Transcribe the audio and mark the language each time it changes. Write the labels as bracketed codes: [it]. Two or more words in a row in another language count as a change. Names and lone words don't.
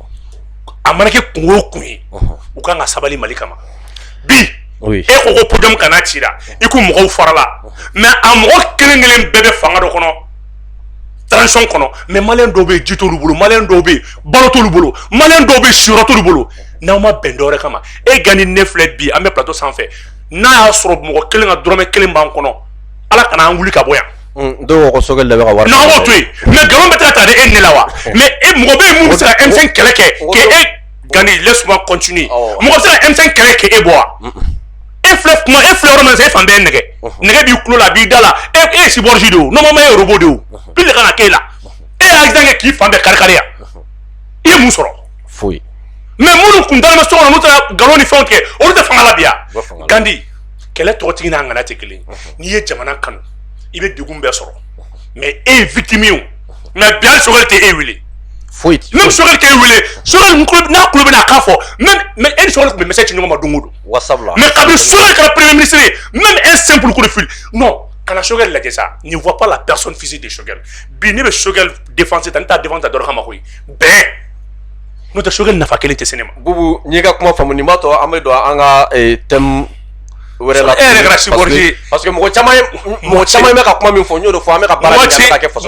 [bm] a mana kɛ kun o kun ye u kan ka sabali Mali kama bi e ko ko podium kana ci la i ko mɔgɔw farala mais a mɔgɔ kelen kelen bɛɛ bɛ fanga dɔ kɔnɔ transition kɔnɔ mais maliyɛn dɔw bɛ yen ji t'olu bolo maliyɛn dɔw bɛ yen balo t'olu bolo maliyɛn dɔw bɛ yen siyɔrɔ t'olu bolo n'aw ma bɛn dɔ wɛrɛ kama e Gandhi ne filɛ bi an bɛ plateau sanfɛ n'a y'a sɔrɔ mɔgɔ kelen ka dɔrɔmɛ kelen b'an kɔnɔ Ala kana an wuli ka bɔ yan. dɔw ko Choguel de bɛ ka wari. n'an b'o to yen mais nkalon bɛ taa de e ne la wa mais e mɔgɔ bɛ yen mun bɛ se ka M5 kɛlɛ kɛ k'e Gandhi [fr] laisse-moi continuer [bm] mɔgɔ bɛ se ka M5 kɛlɛ kɛ e bɔ wa. E filɛ kuma e filɛ yɔrɔ min na e fan bɛɛ ye nɛgɛ nɛgɛ b'i kulo la a b'i da la e ye cyborg de o normalement e ye robot de o pile de kan ka k'e la e ye accident kɛ k'i fan bɛɛ kari-kari yan i ye mun sɔrɔ. foyi. mais minnu kun dalen bɛ so kɔnɔ n'u taara nkalon ni fɛnw tigɛ olu tɛ fanga la bi yan. Gandhi kɛlɛ tɔgɔtigi n'a ŋana tɛ kelen n'i ye jamana kanu i bɛ degun bɛɛ sɔrɔ mais e ye victime ye o mais bi hali Choguel tɛ e wele. foyi. même Choguel t'e wele Choguel n'a kulo bɛ n'a kan fɔ même e ni Choguel tun bɛ message ci ɲɔgɔn ma don o don. wasabula. mais kabini Choguel kɛra [fr] premier ministre [bm] ye [fr] même un simple coup de fil non [bm] kana Choguel lajɛ sa [fr] ne vois pas la personne physique de Choguel [bm] bi ne bɛ Choguel défense ta ne t'a défense ta dɔrɔn kama koyi bɛn n'o tɛ Choguel nafa kelen tɛ se ne ma. Bubu n'i ka kuma faamu nin b'a to an bɛ don an ka thème wɛrɛ la. e yɛrɛ kɛra cyborg ye parce que mɔgɔ caman bɛ ka kuma min fɔ n y'o de fɔ an bɛ ka baara kɛ an bɛ ka kɛ faso